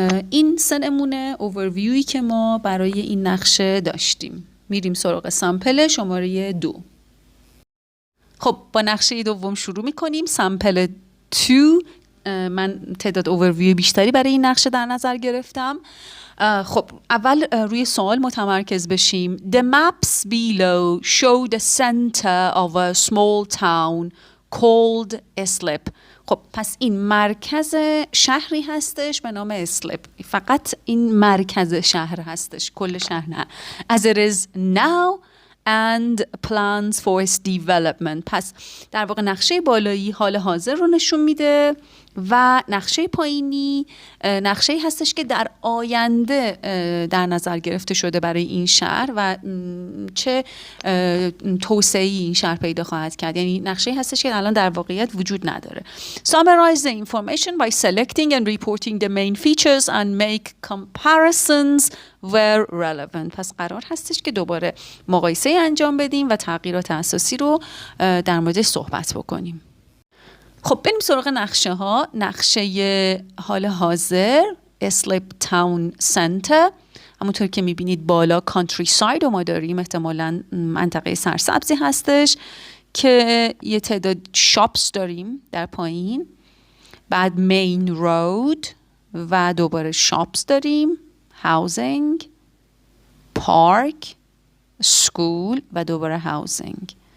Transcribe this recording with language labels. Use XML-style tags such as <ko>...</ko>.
<fa>این 3 نمونه اوورویویی که ما برای این نقشه داشتیم. میریم سراغ سامپل شماره 2. خب با نقشه دوم شروع میکنیم. سامپل 2. من تعداد اوورویو بیشتری برای این نقشه در نظر گرفتم. خب اول روی سوال متمرکز بشیم.</fa> <en>The maps below show the center of a small town called Islip.</en> <fa>خب پس این مرکز شهری هستش به نام اسلپ. فقط این مرکز شهر هستش، کل شهر نه.</fa> <en>As it is now and plans for its development.</en> <fa>پس در واقع نقشه بالایی حال حاضر رو نشون میده و نقشه پایینی نقشه هستش که در آینده در نظر گرفته شده برای این شهر و چه توسعه‌ای این شهر پیدا خواهد کرد. یعنی نقشه هستش که الان در واقعیت وجود نداره.</fa> <en>Summarize the information by selecting and reporting the main features and make comparisons where relevant.</en> <fa>پس قرار هستش که دوباره مقایسه انجام بدیم و تغییرات اساسی رو در موردش صحبت بکنیم. خب بریم سراغ نقشه ها. نقشه حال حاضر اسلیپ تاون سنتر، همونطور که میبینید بالا کانتری ساید رو ما داریم، احتمالاً منطقه سرسبزی هستش که یه تعداد شاپس داریم در پایین، بعد مین رود و دوباره شاپس داریم، هاوزینگ، پارک، سکول و دوباره هاوزینگ.</fa>